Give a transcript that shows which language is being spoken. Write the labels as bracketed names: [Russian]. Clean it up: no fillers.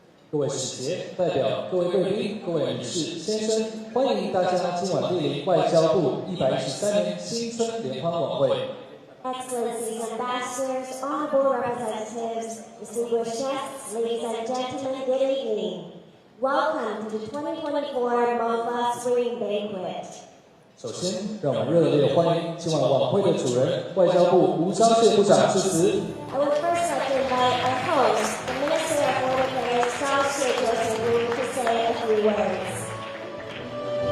[Chinese] 各位使节、代表、各位贵宾、各位女士、先生，欢迎大家今晚莅临外交部113年新春联欢晚会。 [English] Excellencies, ambassadors, honorable representatives, distinguished guests, ladies and gentlemen, good evening. Welcome to the 2024 MOFA Spring Banquet. [Chinese] 首先，让我们热烈欢迎今晚晚会的主人，外交部吴钊燮部长致辞。 [English] I would first like to invite our host, the Minister of Foreign Affairs, 钊燮部 to say a few words.